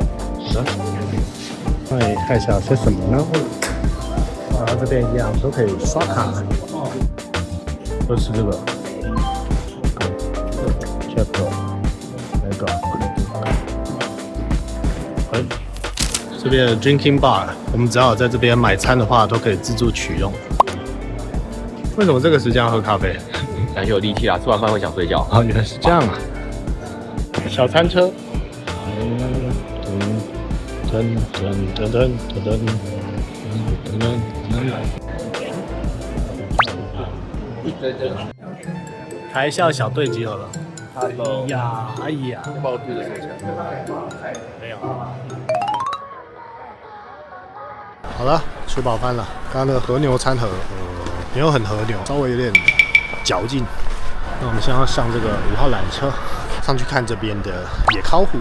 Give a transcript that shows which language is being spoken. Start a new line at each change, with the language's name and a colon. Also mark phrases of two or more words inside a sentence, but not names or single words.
Chinese: 那你看一下些什麼呢？然後這邊一樣都可以刷卡。都是這個 ，Chapter， 那個。這邊的
English: drinking bar，
Chinese: 我們只要在這邊買餐的話，都可以自助取用。為什麼這個時間要喝咖啡？感覺有力氣啦，吃完飯會想睡覺。哦，原來是這樣啊！小餐車。台校小隊集合了。 Hello。哎呀，要把我肚子收起來。沒有。好了，吃飽飯了。剛剛那個和牛餐盒，沒有很和牛，稍微有點嚼勁。那我們現在要上這個5號纜車，上去看這邊的野尻湖。